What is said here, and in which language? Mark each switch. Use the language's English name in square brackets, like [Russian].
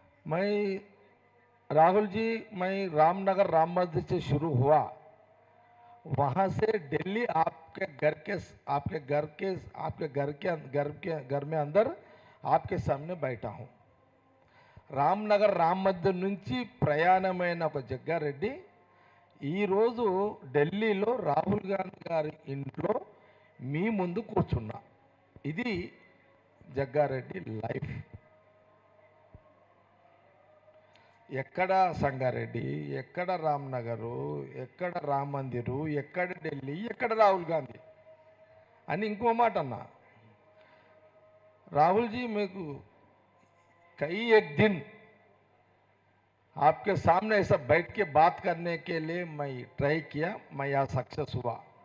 [Hindi] मैं राहुल जी, मैं रामनगर राम मंदिर से शुरू हुआ, वहाँ से दिल्ली आपके घर में अंदर आपके सामने बैठा हूँ. [Telugu] రామ్నగర్ రామ్ మందిర్ నుంచి ప్రయాణమైన ఒక జగ్గారెడ్డి ఈరోజు ఢిల్లీలో రాహుల్ గాంధీ గారి ఇంట్లో మీ ముందు కూర్చున్నా. ఇది జగ్గారెడ్డి లైఫ్. ఎక్కడ సంగారెడ్డి, ఎక్కడ రామ్నగరు, ఎక్కడ రామ్ మందిరు, ఎక్కడ ఢిల్లీ, ఎక్కడ రాహుల్ గాంధీ అని ఇంకో మాట అన్నా. [Hindi] राहुल जी मेरे को कई एक दिन आपके सामने ऐसा बैठ के बात करने के लिए मैं ट्राई किया, मैं यहाँ सक्सेस हुआ.